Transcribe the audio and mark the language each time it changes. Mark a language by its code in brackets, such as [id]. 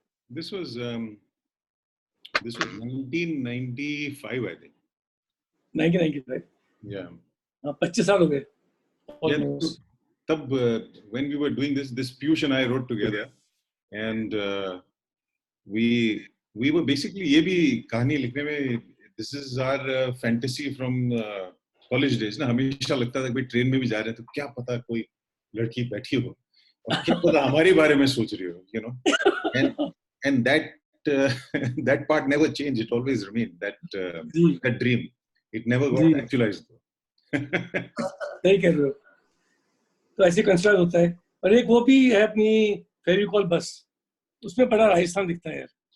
[en] This was 1995, I think. 1995. Yeah. [hi] 25 साल हो गए. [en] Yeah. Tab, when we were doing this Piyush and I wrote together, and we we were basically [hi] ये भी कहानी लिखने में [en] this is our fantasy from college days [hi] ना, हमेशा लगता था कि भाई ट्रेन में भी जा रहे हैं तो क्या पता कोई लड़की बैठी हो और क्या पता हमारे बारे में सोच रही हो, [en] you know, and that that part never changed. It always remained that dream. It never got actualized. [hi] सही कह रहे हो, तो ऐसे कंस्ट्रक्ट होता है। और एक वो भी है अपनी फेविकॉल बस, उसमें बड़ा राजस्थान दिखता है यार।